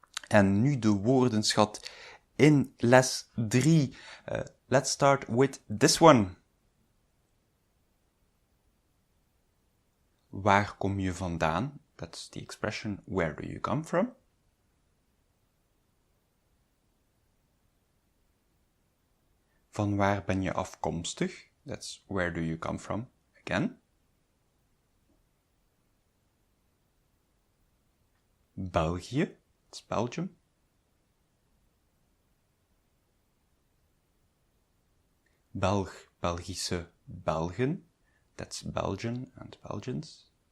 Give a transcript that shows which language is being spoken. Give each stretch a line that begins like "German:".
Dutch: En nu de woordenschat in les 3.
English: Let's start with this one.
Dutch: Waar kom je vandaan?
English: That's the expression, where do you come from?
Dutch: Van waar ben je afkomstig?
English: That's where do you come from again. België, it's Belgium. Belg, Belgische, Belgen. That's Belgian and Belgians.